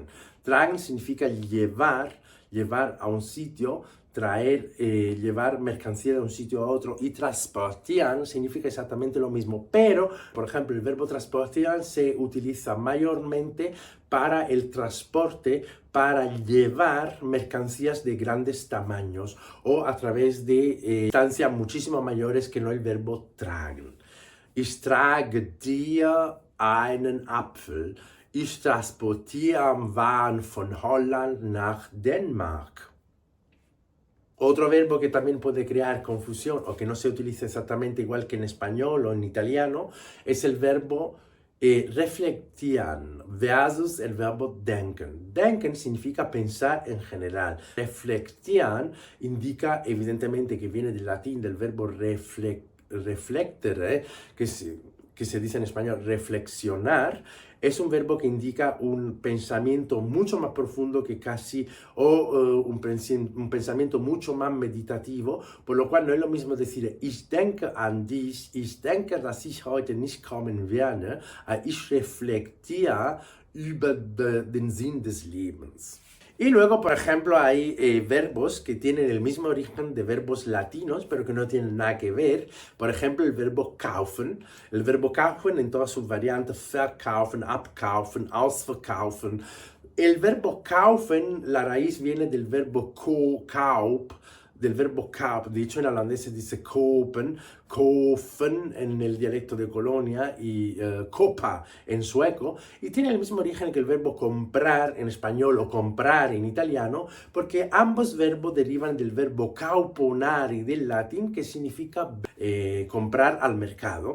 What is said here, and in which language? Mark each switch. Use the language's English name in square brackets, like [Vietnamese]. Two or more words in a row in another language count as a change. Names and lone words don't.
[Spanish] Tragen significa llevar a un sitio, llevar mercancía de un sitio a otro, y transportieren significa exactamente lo mismo, pero, por ejemplo, el verbo transportieren se utiliza mayormente para el transporte, para llevar mercancías de grandes tamaños o a través de distancias muchísimo mayores que no el verbo tragen. [German] Ich trage dir einen Apfel. Ich transportiere Waren von Holland nach Dänemark. [Spanish] Otro verbo que también puede crear confusión o que no se utiliza exactamente igual que en español o en italiano es el verbo reflektieren versus el verbo denken. Denken significa pensar en general. Reflektieren indica evidentemente que viene del latín del verbo reflectere, que que se dice en español reflexionar, es un verbo que indica un pensamiento mucho más profundo que casi, un pensamiento mucho más meditativo, por lo cual no es lo mismo decir [German] ich denke an dich, ich denke, dass ich heute nicht kommen werde, [Spanish] a [German] ich reflektiere über den Sinn des Lebens. [Spanish] Y luego, por ejemplo, hay verbos que tienen el mismo origen de verbos latinos, pero que no tienen nada que ver. Por ejemplo, el verbo kaufen. El verbo kaufen en todas sus variantes, [German] verkaufen, abkaufen, ausverkaufen. [Spanish] El verbo kaufen, la raíz viene del verbo kaup, del verbo kaup, dicho en holandés se dice kopen, kofen en el dialecto de Colonia y copa en sueco, y tiene el mismo origen que el verbo comprar en español o comprar en italiano, porque ambos verbos derivan del verbo cauponare del latín, que significa comprar al mercado.